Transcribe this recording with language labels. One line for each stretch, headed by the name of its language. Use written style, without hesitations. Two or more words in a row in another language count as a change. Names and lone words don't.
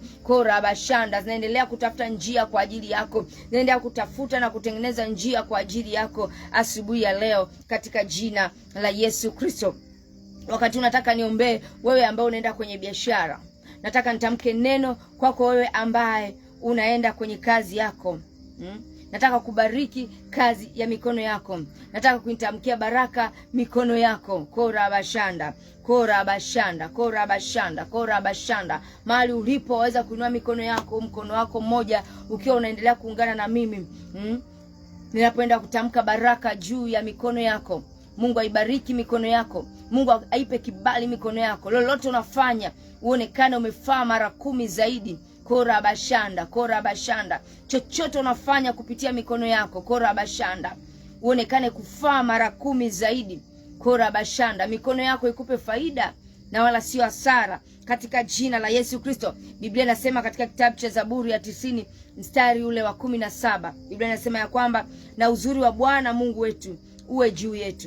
Swahili: Kora bashanda zinaendelea kutafuta njia kwa ajili yako, zinaendelea kutafuta na kutengeneza njia kwa ajili yako asubuhi ya leo katika jina la Yesu Kristo. Wakati unataka niombee wewe ambaye unaenda kwenye biashara, nataka nitamke neno kwako wewe ambaye unaenda kwenye kazi yako. Nataka kubariki kazi ya mikono yako. Nataka kuitamkia baraka mikono yako. Kora bashanda, kora bashanda, kora bashanda, kora bashanda. Mahali ulipo waweza kuinua mikono yako, mkono wako mmoja ukiwa unaendelea kuungana na mimi. Ninapoenda kutamka baraka juu ya mikono yako. Mungu aibariki mikono yako. Mungu aipe kibali mikono yako. Lolote unafanya uonekane umefaa mara 10 zaidi. Kora bashanda, kora bashanda. Chochote unafanya kupitia mikono yako, kora bashanda, uonekane kufaa mara 10 zaidi. Kora bashanda. Mikono yako ikupe faida na wala sio hasara, katika jina la Yesu Kristo. Biblia inasema katika kitabu cha Zaburi ya 90 mstari ule wa 17, Biblia inasema ya kwamba na uzuri wa Bwana Mungu wetu uwe juu yetu.